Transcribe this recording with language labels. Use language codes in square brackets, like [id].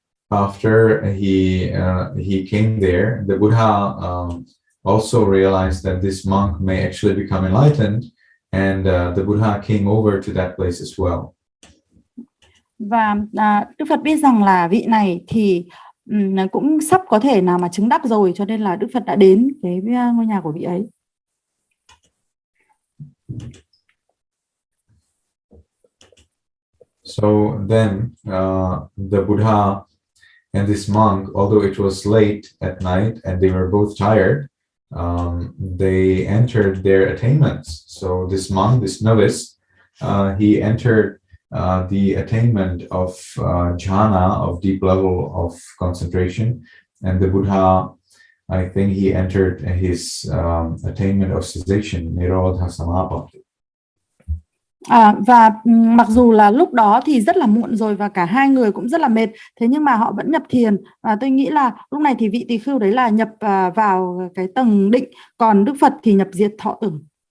[en] after he came there, the Buddha also realized that this monk may actually become enlightened, and the Buddha came over to that place as well. [vi] Và Đức Phật biết rằng là vị này thì cũng sắp có thể nào mà chứng đắc rồi, cho nên là Đức Phật đã đến cái ngôi nhà của vị ấy. [en] So then the Buddha and this monk, although it was late at night and they were both tired, they entered their attainments. So this monk, this novice, he entered the attainment of jhana, of deep level of concentration, and the Buddha, I think he entered his attainment of cessation, nirodha samapatti. [vi] Và mặc dù là lúc đó thì rất là muộn rồi và cả hai người cũng rất là mệt, thế nhưng mà họ vẫn nhập thiền. Và tôi nghĩ là lúc này thì vị tỳ khưu đấy là nhập vào cái tầng định, còn Đức Phật thì nhập diệt thọ tưởng.